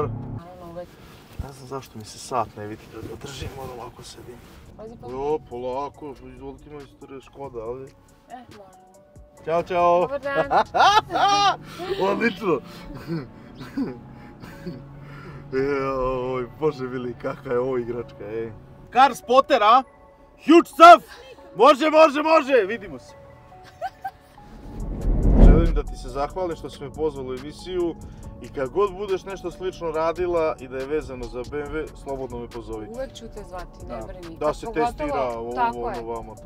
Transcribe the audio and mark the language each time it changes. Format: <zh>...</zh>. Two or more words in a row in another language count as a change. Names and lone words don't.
<sr>Ne znam zašto mi se sat ne vidi, da držim, moram ovako sedim. Jo, polako, izvolite majstore, Škoda, ali... Može. Ćao. Dobar dan. Odlično. Bože mili, kakva je ovo igračka, ej.</sr> <en>Car Spotter, a? Huge stuff!</en> <sr>Može! Vidimo se. Želim da ti se zahvalim što si me pozvala u emisiju i kad god budeš nešto slično radila i da je vezano za BMW, slobodno me pozovi. Uvijek ću te zvati, ne brini. Da se testira ovo, vamo, tamo.</sr>